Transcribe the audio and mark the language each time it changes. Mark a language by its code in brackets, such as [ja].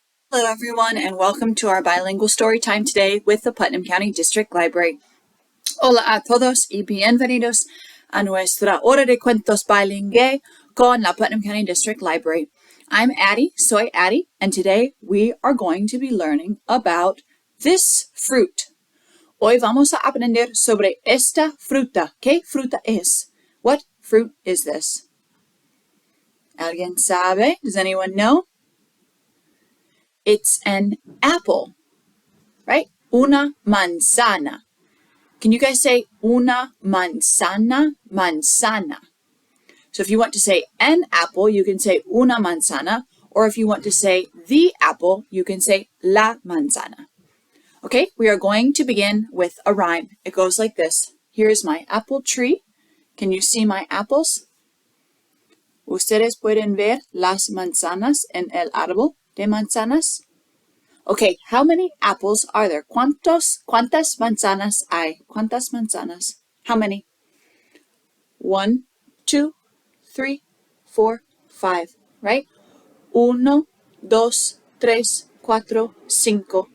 [en] Hello everyone and welcome to our bilingual story time today with the Putnam County District Library. [es] Hola a todos y bienvenidos a nuestra hora de cuentos bilingüe con la Putnam County District Library. [en] I'm Addie, [es] soy Addie, [en] and today we are going to be learning about this fruit. [es] Hoy vamos a aprender sobre esta fruta. ¿Qué fruta es? [en] What fruit is this? [es] ¿Alguien sabe? [en] Does anyone know? It's an apple, right? [es] Una manzana. [en] Can you guys say [es] una manzana? Manzana. [en] So if you want to say an apple, you can say una manzana. Or if you want to say the apple, you can say la manzana. Okay, we are going to begin with a rhyme. It goes like this. Here's my apple tree. Can you see my apples? [es] Ustedes pueden ver las manzanas en el árbol de manzanas. [en] Okay, how many apples are there? [es] ¿Cuántas manzanas hay? ¿Cuántas manzanas? [en] How many? 1, 2, 3, 4, 5, right? 1, 2, 3, 4, 5.